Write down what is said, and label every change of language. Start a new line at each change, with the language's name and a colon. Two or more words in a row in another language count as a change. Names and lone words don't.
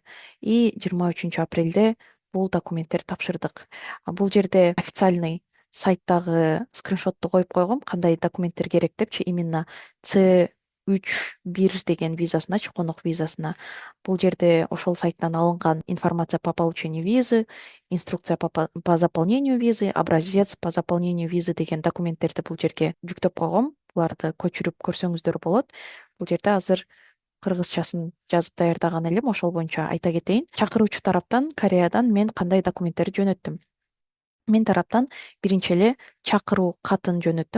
Kyrgyz: И 23-апрелде бул документтерди тапшырдык. Бул жерде официальный сайттагы скриншотту коюп койгом, кандай документтер керек депчи, именно C31 деген визасыначы, конок визасына. Бул жерде ошол сайттан алынган
Russian: информация по получению визы, инструкция по заполнению визы, образец по заполнению визы
Kyrgyz: деген документтерди бул жерге жүктөп койгом. Буларды көчүрүп көрсөңүздөр болот. Бул жерде азыр кыргызчасын жазып даярдаган элем, ошол боюнча айта кетейин. Чакыруучу тараптан, Кореядан мен кандай документтерди жөнөттүм? Мен тараптан биринчи эле чакыруу катын жөнөттүм.